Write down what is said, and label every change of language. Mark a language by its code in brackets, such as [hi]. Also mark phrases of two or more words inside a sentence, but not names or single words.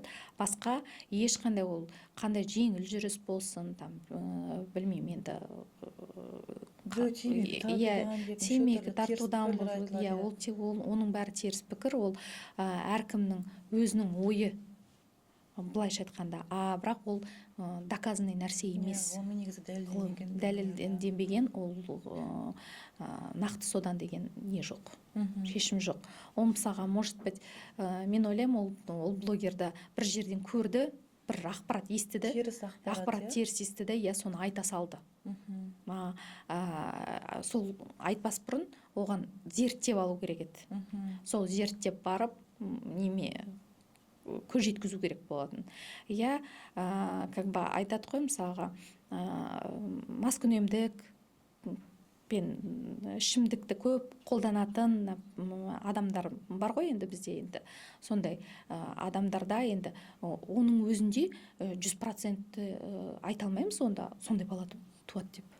[kk] Басқа ешқандай ол қандай жеңіл жүріс болсын, білмеймін енді темекі тартудан ол тек оның бәрі теріс пікір. Ол әркімнің өзінің ойы, былайша айтқанда. Бірақ ол доказанный нәрсе емес. Ол негізі дәлелденбеген, ол нақты содан деген не жоқ, шешім жоқ. Ол мысалға, [ru] может быть, [kk] мен ойлаймын, ол блогерді бір жерден көрді, бір ақпарат естіді, ақпарат теріс естіді, соны айта салды. Сол айтпас бұрын оған зерттеп алу керек еді. Сол зерттеп барып көз жеткізу керек болатын. [ru] Как бы [kk] айтады ғой, мысалға, маскүнемдік пен ішімдікті көп қолданатын адамдар бар ғой енді бізде. Енді сондай адамдарда енді оның өзінде 100% айта алмаймыз, сондай бала туады деп.